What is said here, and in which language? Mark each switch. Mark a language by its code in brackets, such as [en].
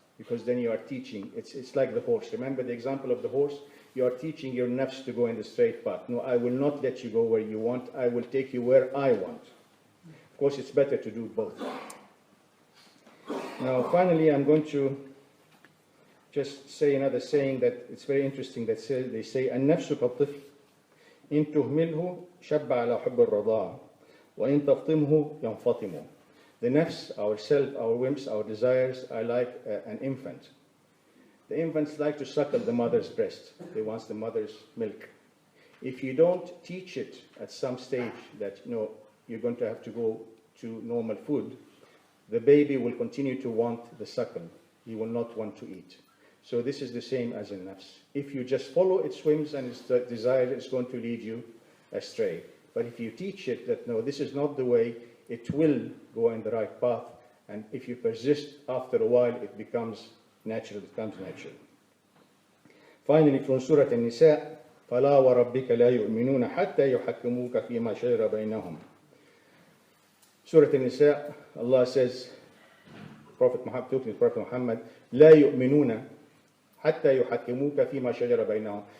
[en] Because then you are teaching, it's like the horse. Remember the example of the horse? You are teaching your nafs to go in the straight path. No, I will not let you go where you want, I will take you where I want. Of course, it's better to do both. Now, finally, I'm going to just say another saying that it's very interesting. That they say, [ar] النفس كالطفل إن تهمله شب على حب الرضاعة وإن تفطمه ينفطم. [en] The nafs, our self, our whims, our desires are like an infant. The infants like to suckle the mother's breast. They want the mother's milk. If you don't teach it at some stage that you're going to have to go to normal food, the baby will continue to want the suckle. He will not want to eat. So this is the same as in nafs. If you just follow its whims and its desire, it's going to lead you astray. But if you teach it that no, this is not the way, it will go in the right path. And if you persist, after a while, it becomes natural. Finally, from Surah An-Nisa, [ar] فَلَا وَرَبِّكَ لَا يُؤْمِنُونَ حَتَّى يُحَكِّمُوكَ فِي مَا شَجَرَ بَيْنَهُمْ. [en] Surah An-Nisa, Allah says, Prophet Muhammad, [ar] لا يؤمنون حتى يحكموك فيما شجر بينهم.